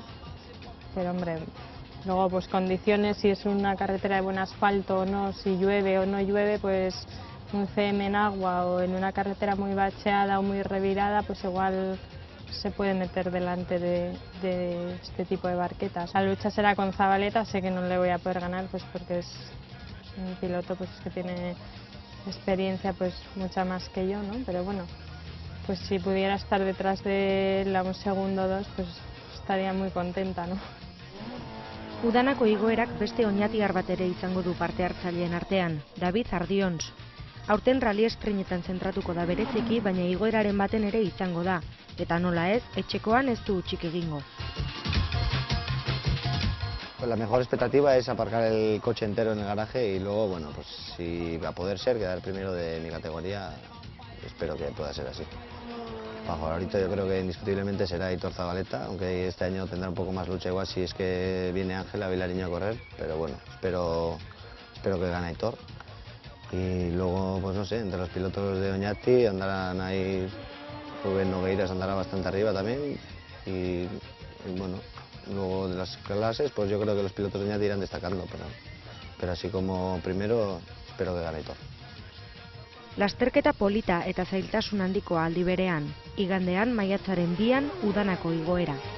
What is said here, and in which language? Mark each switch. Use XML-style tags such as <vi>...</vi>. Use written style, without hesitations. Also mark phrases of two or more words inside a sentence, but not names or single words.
<es>Pero hombre, luego pues condiciones, si es una carretera de buen asfalto o no, si llueve o no llueve, pues un CM en agua o en una carretera muy bacheada o muy revirada, pues igual se puede meter delante de este tipo de barquetas. La lucha será con Zabaleta, sé que no le voy a poder ganar, pues porque es un piloto pues que tiene experiencia pues mucha más que yo, ¿no? Pero bueno, pues si pudiera estar detrás de él a un segundo o dos, pues estaría muy contenta, ¿no?</es> <eu>Udanako igoerak beste oñatiar bat ere izango du parte hartzaileen artean, David Ardions. Aurten rally esprinetan zentratuko da bereziki, baina igoeraren baten ere izango da, eta nola ez, etxekoan ez du utzik egingo.</eu> <es>Pues la mejor expectativa es aparcar el coche entero en el garaje y luego, bueno, pues si va a poder ser, quedar primero de mi categoría, espero que pueda ser así. Favorito yo creo que indiscutiblemente será Aitor Zabaleta, aunque este año tendrá un poco más lucha igual si es que viene Ángela Vilariño a correr, pero bueno, espero que gane Aitor. Y luego, pues no sé, entre los pilotos de Oñati andarán ahí, Rubén Nogueiras andará bastante arriba también, y bueno, luego de las clases, pues yo creo que los pilotos de Oñati irán destacando, pero así como primero, espero que gane Aitor.</es> <eu>Lasterketa polita eta zailtasun handikoa aldi berean, igandean maiatzaren 2an Udanako igoera.</eu>